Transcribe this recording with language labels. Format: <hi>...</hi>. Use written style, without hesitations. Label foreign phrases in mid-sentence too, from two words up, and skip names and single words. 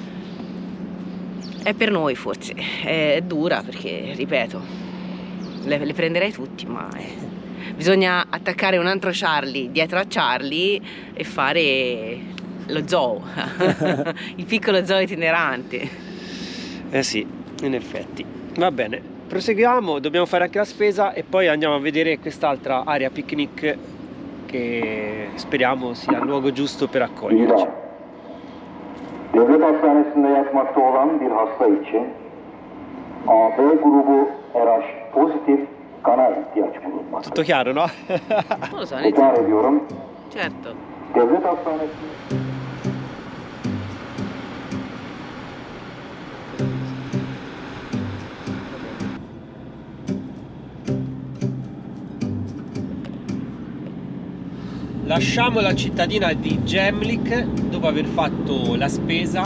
<it>È per noi forse, è dura perché, ripeto, le prenderei tutti, ma bisogna attaccare un altro Charlie dietro a Charlie e fare lo zoo, il piccolo zoo itinerante. Sì, in effetti. Va bene, proseguiamo, dobbiamo fare anche la spesa e poi andiamo a vedere quest'altra area picnic che speriamo sia il luogo giusto per accoglierci.</it> <tr>Devlet hastanesinde yatmakta olan bir hasta için AB grubu RH pozitif kana ihtiyaç bulunmakta.</tr> <it>Tutto chiaro, no? Non lo so,</it> <tr>Tekrar ediyorum.</tr> <it>certo.</it> <tr>Devlet hastanesinde</tr> <it>Lasciamo la cittadina di Gemlik dopo aver fatto la spesa.</it>